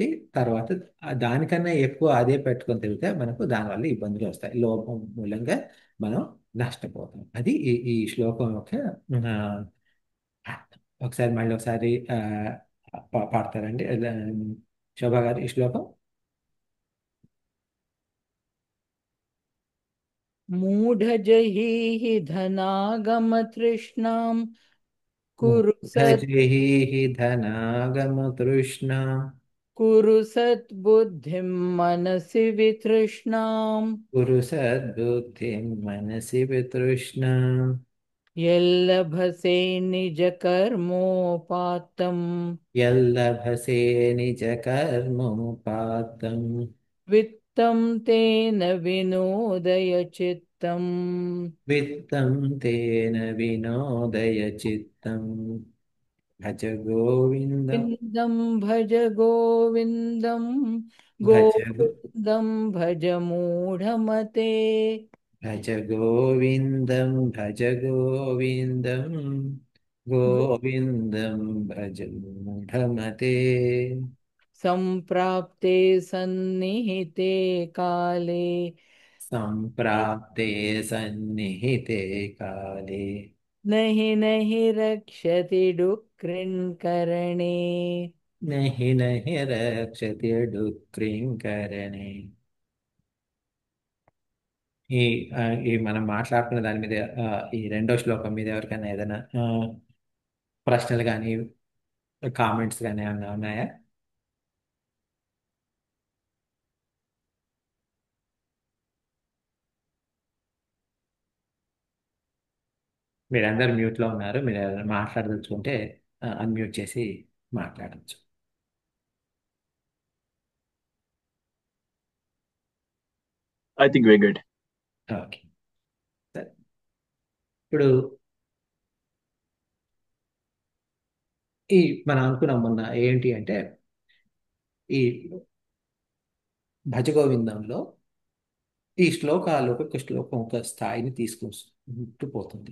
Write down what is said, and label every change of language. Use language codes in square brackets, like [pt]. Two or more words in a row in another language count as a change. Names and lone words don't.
[te] తర్వాత దానికన్నా ఎక్కువ అదే పెట్టుకొని తిరిగితే మనకు దానివల్ల ఇబ్బందులు వస్తాయి. లోపం మూలంగా మనం నష్టపోతాం. అది ఈ శ్లోకం యొక్క ఆ, అర్థం. మళ్ళీ ఒకసారి పాడతారండి శోభా గారు ఈ శ్లోకం. [sa] मूढजहीहि धनागमतृष्णां कुरु ధజేహి ధనాగమతృష్ణా कुरु सद्बुद्धिं मनसि वितृष्णां కురు సద్బుద్ధిం మనసి వితృష్ణా यल्लभसे निजकर्मोपात्तं యల్లభసే నిజ కర్మోపాతం वित्तं तेन विनोदय चित्तम् విత్తం తేన వినోదయ చిత్తం భజ గోవిందం विन्दं भज गोविन्दं భజ गोविन्दं भज मूढमते భజ గోవిందం గోవిందం భజ మూఢమతే सम्प्राप्ते सन्निहिते काले సంప్రాప్తే సన్నిహితే కాలే नहि नहि रक्षति डुक्रिन्करणे నహి నహి రక్షతి డుక్రింకరణే. [te] ఈ ఈ మనం మాట్లాడుకున్న దాని మీద ఈ రెండో శ్లోకం మీద ఎవరికైనా ఏదైనా ప్రశ్నలు కానీ కామెంట్స్ కానీ ఏమైనా ఉన్నాయా? మీరందరూ మ్యూట్లో ఉన్నారు. మీరు ఏదైనా మాట్లాడదలుచుకుంటే అన్మ్యూట్ చేసి మాట్లాడచ్చు. [en] I think we're good. [te] ఓకే. సరే. ఇప్పుడు ఈ మనం అనుకున్నాం మొన్న ఏంటి అంటే ఈ భజగోవిందంలో ఈ శ్లోకాలు ఒక్కొక్క శ్లోకం ఒక స్థాయిని తీసుకుంటూ పోతుంది.